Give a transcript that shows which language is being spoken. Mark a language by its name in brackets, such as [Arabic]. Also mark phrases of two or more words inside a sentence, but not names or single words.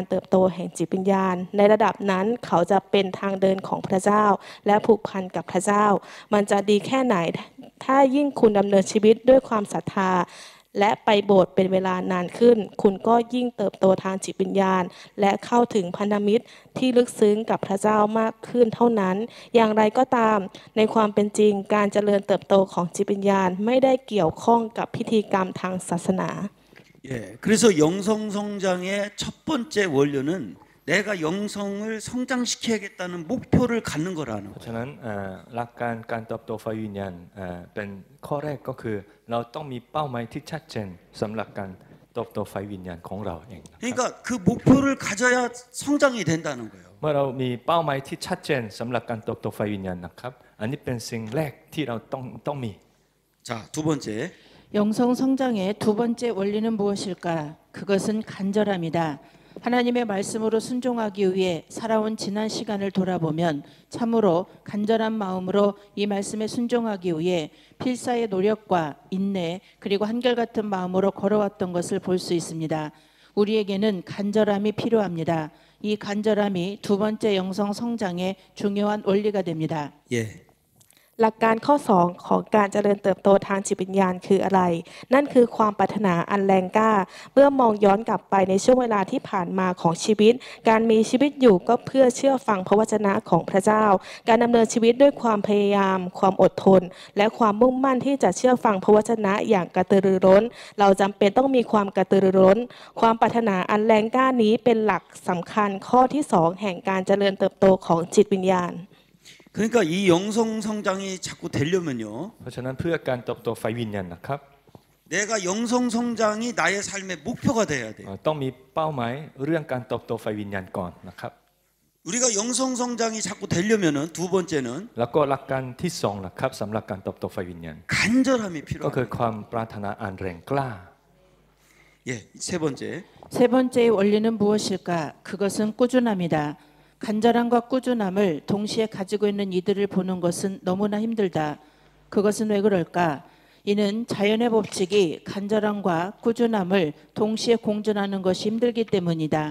[Thai] เติบโตแห่งจิตวิญญาณในระดับนั้นเขาจะเป็นทางเดินของพระเจ้าและผูกพันกับพระเจ้ามันจะดีแค่ไหนถ้ายิ่งคุณดำเนินชีวิตด้วยความศรัทธาและไปโบสถ์เป็นเวลานานขึ้นคุณก็ยิ่งเติบโตทางจิตวิญญาณและเข้าถึงพันธมิตรที่ลึกซึ้งกับพระเจ้ามากขึ้นเท่านั้นอย่างไรก็ตามในความเป็นจริงการเจริญเติบโตของจิตวิญญาณไม่ได้เกี่ยวข้องกับพิธีกรรมทางศาสนา [Korean] 예, 그래서 영성 성장의 첫 번째 원료는 내가 영성을 성장시켜야겠다는 목표를 갖는 거라는 [Thai] เพราะ [Korean] 거예요. [Thai] ฉะนั้นหลักการการเติบโตฝ่ายวิญญาณเป็นข้อแรกก็คือเราต้องมีเป้าหมายที่ชัดเจนสำหรับการเติบโตฝ่ายวิญญาณของเราเองนะครับ [Korean] 그러니까 그 목표를 가져야 성장이 된다는 거예요. [Thai] เมื่อเรามีเป้าหมายที่ชัดเจนสำหรับการเติบโตฝ่ายวิญญาณนะครับอันนี้เป็นสิ่งแรกที่เราต้องมี [Korean] 자, 두 번째. 영성 성장의 두 번째 원리는 무엇일까? 그것은 간절함이다. 하나님의 말씀으로 순종하기 위해 살아온 지난 시간을 돌아보면 참으로 간절한 마음으로 이 말씀에 순종하기 위해 필사의 노력과 인내 그리고 한결같은 마음으로 걸어왔던 것을 볼 수 있습니다. 우리에게는 간절함이 필요합니다. 이 간절함이 두 번째 영성 성장의 중요한 원리가 됩니다. 예. [Thai] หลักการข้อ2ของการเจริญเติบโตทางจิตวิญญาณคืออะไรนั่นคือความปรารถนาอันแรงกล้าเมื่อมองย้อนกลับไปในช่วงเวลาที่ผ่านมาของชีวิตการมีชีวิตอยู่ก็เพื่อเชื่อฟังพระวจนะของพระเจ้าการดำเนินชีวิตด้วยความพยายามความอดทนและความมุ่งมั่นที่จะเชื่อฟังพระวจนะอย่างกระตือรือร้นเราจำเป็นต้องมีความกระตือรือร้นความปรารถนาอันแรงกล้านี้เป็นหลักสำคัญข้อที่2แห่งการเจริญเติบโตของจิตวิญญาณ [Korean] 그러니까 이 영성 성장이 자꾸 되려면요. [Thai] เพราะฉะนั้นเพื่อการเติบโตฝ่ายวิญญาณนะครับ [Korean] 내가 영성 성장이 나의 삶의 목표가 돼야 돼. [Thai] ต้องมีเป้าหมายเรื่องการเติบโตฝ่ายวิญญาณก่อนนะครับ [Korean] 우리가 영성 성장이 자꾸 되려면은 두 번째는 [Thai] แล้วก็หลักการที่2นะครับสำหรับการเติบโตฝ่ายวิญญาณ [Korean] 간절함이 [Thai] ก็คือ [Korean] 필요합니다. [Thai] ความปรารถนาอันแรงกล้า [Korean] 예, 세 번째. 세 번째의 원리는 무엇일까? 그것은 꾸준함이다. 간절함과 꾸준함을 동시에 가지고 있는 이들을 보는 것은 너무나 힘들다. 그것은 왜 그럴까? 이는 자연의 법칙이 간절함과 꾸준함을 동시에 공존하는 것이 힘들기 때문이다.